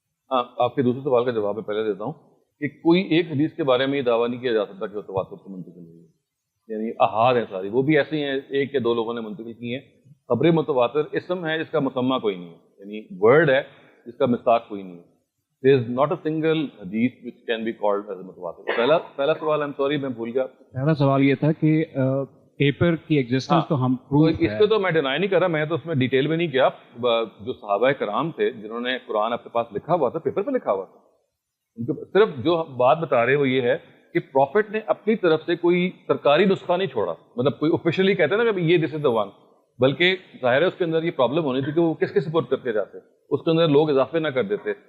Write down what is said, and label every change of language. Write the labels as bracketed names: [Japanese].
[Urdu] ہاں آپ کے دوسرے سوال کا جواب میں پہلے دیتا ہوں کہ کوئی ایک حدیث کے بارے میں یہ دعویٰ نہیں کیا جا سکتا کہ وہ تواتر سے منتقل ہوئی ہے. یعنی احاد ہیں ساری، وہ بھی ایسی ہیں 1 یا 2 لوگوں نے منتقل کی ہیں. خبر متواتر اسم ہے جس کا مسمہ کوئی نہیں ہے، یعنی ورڈ ہے جس کا مصداق کوئی نہیں ہے. [English] There is not a single hadith which can be called as a متواتر. [Urdu] پہلا سوال [English] I'm sorry [Urdu] میں بھول گیا. پہلا سوال یہ تھا کہ پیپر کی ایگزسٹنس تو ہم اس کو تو میں ڈینائی نہیں کر رہا، میں تو اس میں ڈیٹیل میں نہیں کیا. جو صحابہ کرام تھے جنہوں نے قرآن اپنے پاس لکھا ہوا تھا، پیپر پہ لکھا ہوا تھا، ان کو صرف جو بات بتا رہے وہ یہ ہے کہ پروفٹ نے اپنی طرف سے کوئی سرکاری نسخہ نہیں چھوڑا، مطلب کوئی آفیشلی کہتے ہیں نا کہ یہ [English] this is the one, [Urdu] بلکہ ظاہر ہے اس کے اندر یہ پرابلم ہونی تھی کہ وہ کس کے سپورٹ کرتے جاتے، اس کے اندر لوگ اضافے نہ کر دیتے.